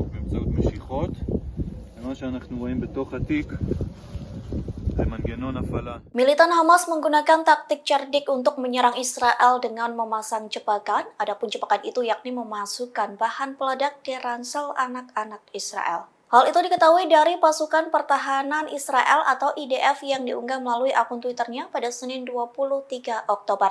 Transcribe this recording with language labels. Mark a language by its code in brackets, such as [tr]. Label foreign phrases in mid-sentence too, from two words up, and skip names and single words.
[he] באמצעות משיכות. ומה שאנחנו רואים בתוך התיק זה מנגנון הפעלה. [id] Militan Hamas menggunakan taktik cerdik untuk menyerang Israel dengan memasang jebakan. Adapun jebakan itu yakni memasukkan bahan peledak di ransel anak-anak Israel. Hal itu diketahui dari pasukan pertahanan Israel atau IDF yang diunggah melalui akun Twitternya pada Senin 23 Oktober.